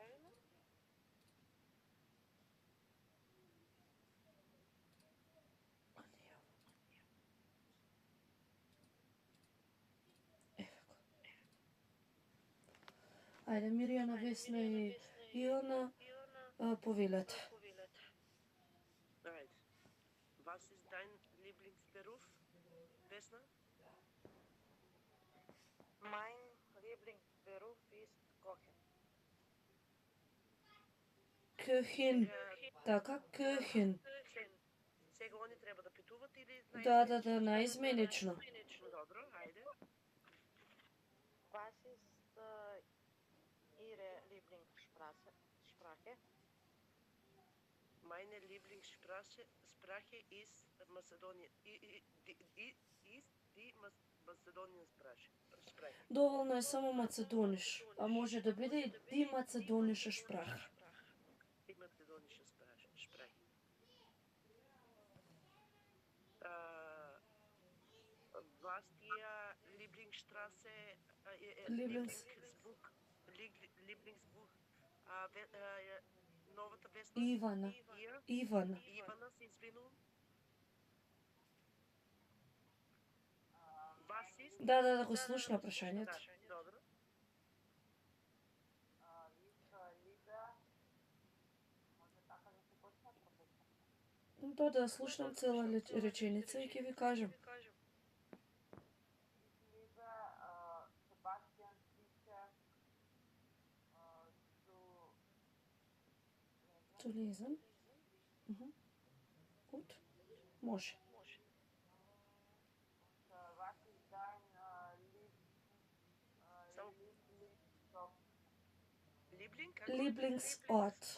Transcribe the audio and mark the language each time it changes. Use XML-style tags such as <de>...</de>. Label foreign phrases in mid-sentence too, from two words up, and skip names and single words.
<mk>Ајде, Мирјана, Весна и Ивана, повелете. Ајде.</mk> <de>Was ist dein Lieblingsberuf, Vesna? Mein Lieblingsberuf ist Kochen. Köhin.</de> <mk>Така, Köhin. Сега они треба да питуват или Да, наизменично. Добро, ајде.</mk> <de>Was ist Ihre Lieblingssprache? Meine Lieblingssprache ist Macedonian. Ist die Macedonian Sprache.</de> <mk>Доволно е само Macedonisch, а може да биде и</mk> <de>die Macedonische Sprache. Die Macedonische Sprache. Was die Lieblingsstraße, Lieblingsbuch,</de> <mk>новата Весна? Ивана. Ивана, се извинувам. Да, го слушна прашањето. Добро. Да слушнам цела реченица и ќе ви кажам.</mk> <de>Zu lesen. Gut. Може. Lieblingsort.</de>